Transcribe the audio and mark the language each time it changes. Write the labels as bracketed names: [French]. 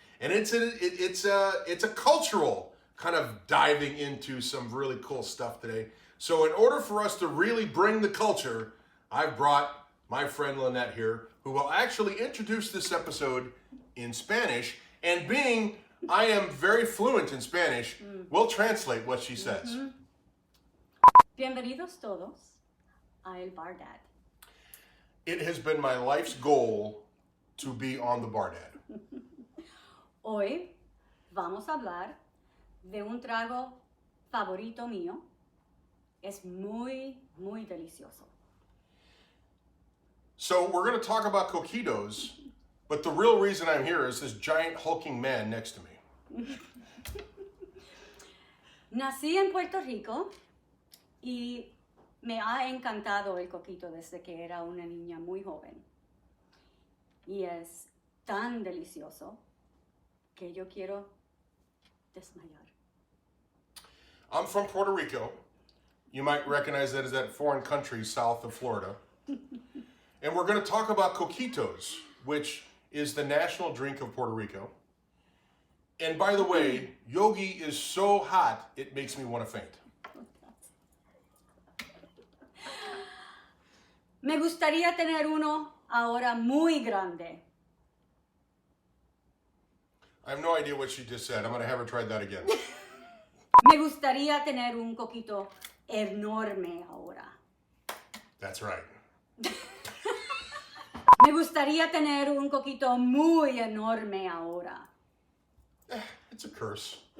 [English] And it's a cultural kind of diving into some really cool stuff today. So in order for us to really bring the culture, I've brought my friend Lynette here, who will actually introduce this episode in Spanish. And being I am very fluent in Spanish, we'll translate what she says. [Spanish] Bienvenidos todos a El Bar Dad. [English] It has been my life's goal to be on the Bar Dad. [Spanish] Hoy vamos a hablar de un trago favorito mío. Es muy, muy delicioso. [English] So we're going to talk about coquitos, but the real reason I'm here is this giant hulking man next to me. [Spanish] Nací en Puerto Rico y me ha encantado el coquito desde que era una niña muy joven. Y es tan delicioso que yo quiero desmayar. [English] I'm from Puerto Rico. You might recognize that as that foreign country south of Florida. And we're going to talk about coquitos, which is the national drink of Puerto Rico. And by the way, Yogi is so hot, it makes me want to faint. [Spanish] Me gustaría tener uno ahora muy grande. [English] I have no idea what she just said. I'm going to have her try that again. [Spanish] Me gustaría tener un coquito enorme ahora. [English] That's right. [Spanish] Me gustaría tener un coquito muy enorme ahora. [English] It's a curse.